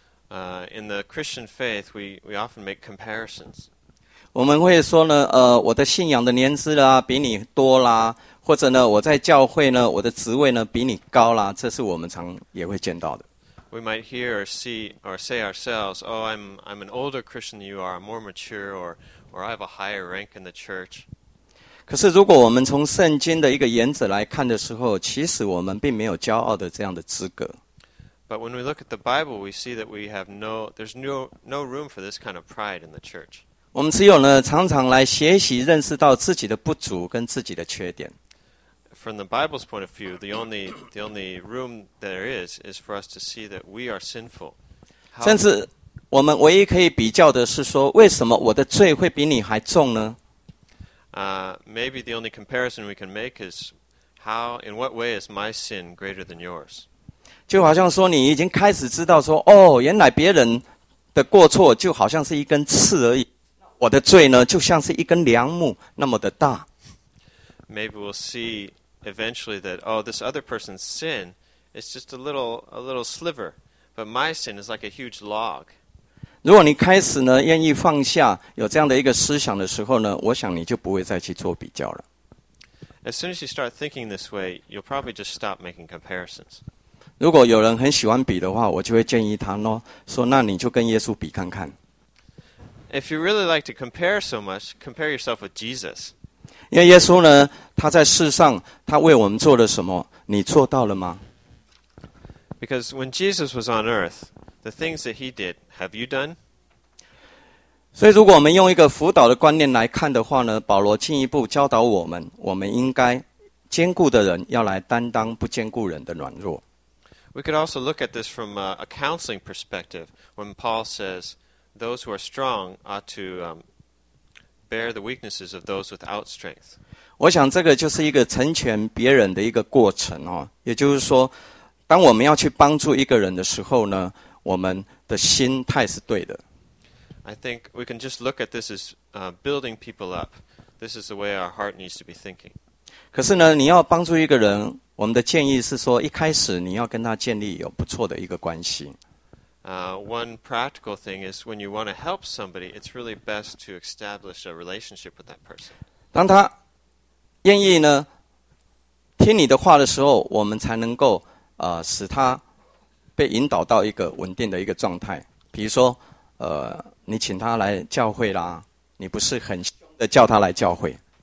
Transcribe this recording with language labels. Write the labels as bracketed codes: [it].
[en] In the Christian faith, we often make comparisons. [zh] 我们会说呢，我的信仰的年资啦比你多啦，或者呢，我在教会呢，我的职位呢比你高啦，这是我们常也会见到的。 [en] We might hear or see or say ourselves, "Oh, I'm an older Christian than you are, more mature, or I have a higher rank in the church." [zh] 可是如果我们从圣经的一个原则来看的时候，其实我们并没有骄傲的这样的资格。 [en] But when we look at the Bible, we see that we have there's no room for this kind of pride in the church. [zh] 我们只有呢，常常来学习认识到自己的不足跟自己的缺点。 [en] From the Bible's point of view, the only room there is for us to see that we are sinful. [zh] 甚至我们唯一可以比较的是说，为什么我的罪会比你还重呢？ [en] Maybe the only comparison we can make is how, in what way is my sin greater than yours? [zh] 就好像说你已经开始知道说，哦，原来别人的过错就好像是一根刺而已，我的罪呢，就像是一根梁木那么的大。 [en] Maybe we'll see eventually that, oh, this other person's sin is just a little sliver, but my sin is like a huge log. [zh] 如果你开始呢愿意放下有这样的一个思想的时候呢，我想你就不会再去做比较了。 [en] As soon as you start thinking this way, you'll probably just stop making comparisons. [zh] 如果有人很喜欢比的话，我就会建议他咯，说那你就跟耶稣比看看。 [en] If you really like to compare so much, compare yourself with Jesus. [zh] 因为耶稣呢，他在世上，他为我们做了什么？你做到了吗？ [en] Because when Jesus was on earth,The things that he did, have you done? [zh] 所以如果我们用一个辅导的观念来看的话呢，保罗进一步教导我们，我们应该坚固的人要来担当不坚固人的软弱。 [en] We could also look at this from a counseling perspective when Paul says those who are strong ought to bear the weaknesses of those without strength. [zh] 我想这个就是一个成全别人的一个过程哦，也就是说，当我们要去帮助一个人的时候呢，我们的心态是对的。 [en] I think we can just look at this as building people up. This is the way our heart needs to be thinking. [zh] 可是呢，你要帮助一个人，我们的建议是说，一开始你要跟他建立有不错的一个关系。 [en] One practical thing is when you want to help somebody, it's really best to establish a relationship with that person. [zh] 当他愿意呢听你的话的时候，我们才能够使他。被引导到一个稳定的一个状态，比如说，你请他来教会啦，你不是很凶的叫他来教会。